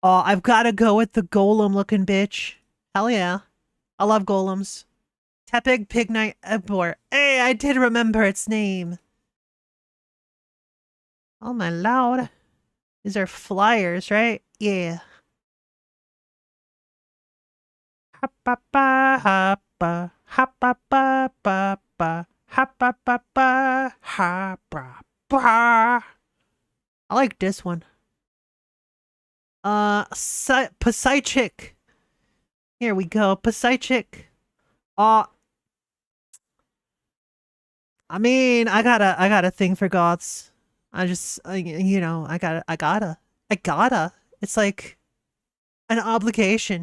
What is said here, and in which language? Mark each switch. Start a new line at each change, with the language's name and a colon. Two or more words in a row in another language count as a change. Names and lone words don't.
English: Oh, I've got to go with the golem looking bitch. Hell yeah. I love golems. Tepig Pignite Ebor. Hey, I did remember its name. Oh my lord. These are flyers, right? Yeah. Ha-ba-ba, ha-ba, ha-ba-ba-ba-ba, ha-ba-ba-ba, ha-ba-ba. I like this one. Psychic. Here we go. Psychic. I mean, I got a thing for goths. I just, you know, I gotta. It's like an obligation.